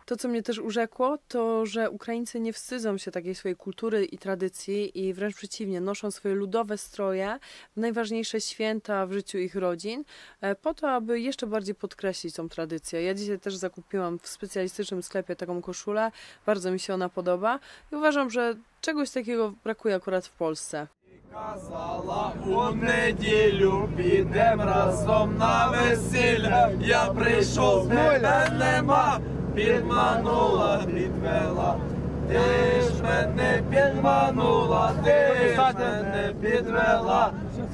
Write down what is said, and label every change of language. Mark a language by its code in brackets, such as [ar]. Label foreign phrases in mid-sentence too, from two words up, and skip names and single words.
[pl] To, co mnie też urzekło, to, że Ukraińcy nie wstydzą się takiej swojej kultury i tradycji i wręcz przeciwnie, noszą swoje ludowe stroje w najważniejsze święta w życiu ich rodzin, po to, aby jeszcze bardziej podkreślić tą tradycję. Ja dzisiaj też zakupiłam w specjalistycznym sklepie taką koszulę, bardzo mi się ona podoba i uważam, że czegoś takiego brakuje akurat w Polsce. [uk] Казала, у неділю підем разом на весілля. Я прийшов, тебе нема, підманула, підвела. Ти ж мене підманула, ти ж мене підвела.